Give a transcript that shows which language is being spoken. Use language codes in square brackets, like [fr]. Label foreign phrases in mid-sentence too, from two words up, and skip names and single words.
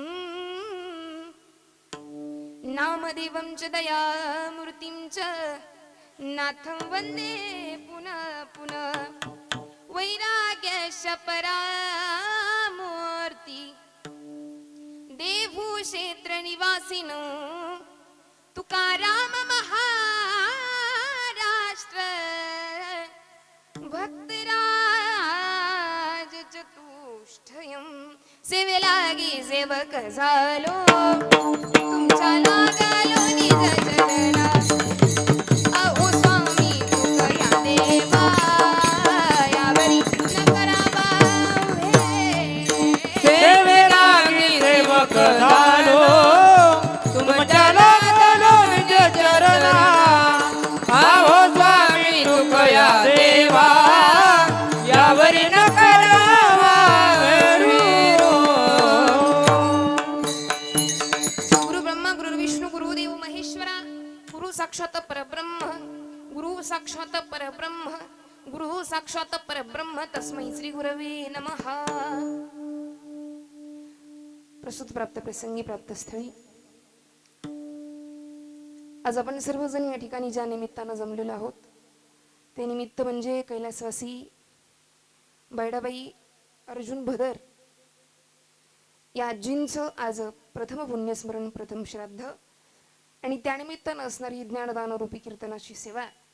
[sa] नामदेवं च दयामूर्तिं च नाथं वन्दे पुनः पुनः वैराग्यस्य परामूर्ति देवभूषेत्र निवासिनो तुकाराम महाराष्ट्र भक्तराज चतुष्टयं [mr] सेवेलागी सेवक झालो तुमच्या लागलो निज चरणा अहो स्वामी तुकया देवा यावरी न करावा सेवेलागी सेवक झालो तुमच्या लागलो निज चरणा आहो स्वामी तुकया देवा यावरी न करावा विरो. [sa] गुरु ब्रह्मा गुरु विष्णू गुरुदेव महेश्वरा गुरु साक्षात परब्रह्म गुरु साक्षात परब्रह्म गुरु साक्षात परब्रह्म तस्मै श्री गुरवे नमः. [mr] प्रसूत प्राप्त प्रसंगी प्राप्त स्थळी आज आपण सर्वजण या ठिकाणी ज्या निमित्तानं जमलेलो आहोत ते निमित्त म्हणजे कैलासवासी बैडाबाई अर्जुन भदर या आजींचं आज प्रथम पुण्यस्मरण, प्रथम श्राद्ध आणि त्यानिमित्तानं असणारी ही ज्ञानदान रूपी कीर्तनाची सेवा.